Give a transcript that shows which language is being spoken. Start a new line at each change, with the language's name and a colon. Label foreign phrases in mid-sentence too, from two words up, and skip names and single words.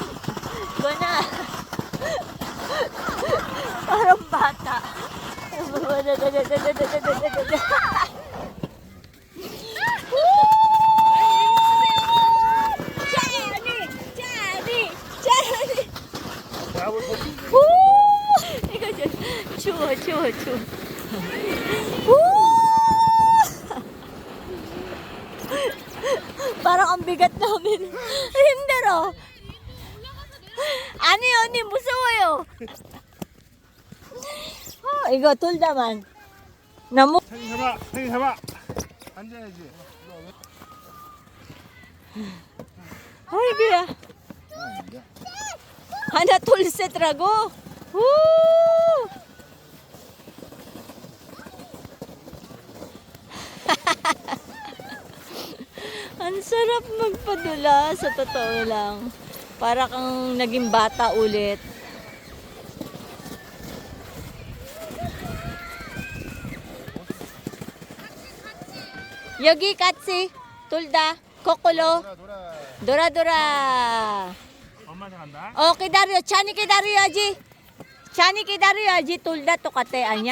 Korean: 거나.
Filipino: parang bata.
Korean: 추워.
Filipino: parang ang bigat namin.
Korean: 힘들어. 아니 언니 무서워요. 이거 돌다만. 나무. 형이 잡아. 앉아야지. 아이고야. 하나 둘 셋라고. 우!
Filipino: Ang sarap magpadula sa totoo lang. Para kang naging bata ulit.
Korean: 여기 같이 돌다 거꾸로 돌아. 엄마 간다. 기다려. 찬이 기다려야지. 돌다 똑같아 아니야?